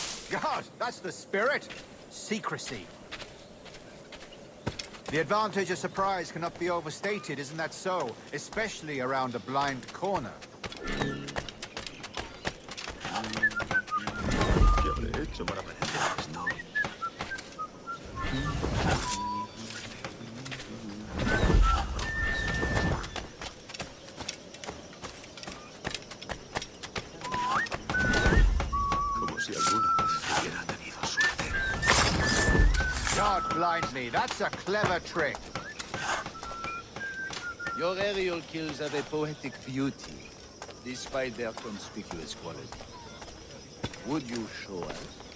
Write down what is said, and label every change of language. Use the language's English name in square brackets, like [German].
[English] God, that's the spirit. Secrecy. The advantage of surprise cannot be overstated, isn't that so? Especially around a blind corner. [Spanish] ¿Qué habré hecho para merecer esto? Como si alguna vez hubiera tenido suerte. [English] God blind me, that's a clever trick. Your aerial kills have a poetic beauty, despite their conspicuous quality. Would you show us?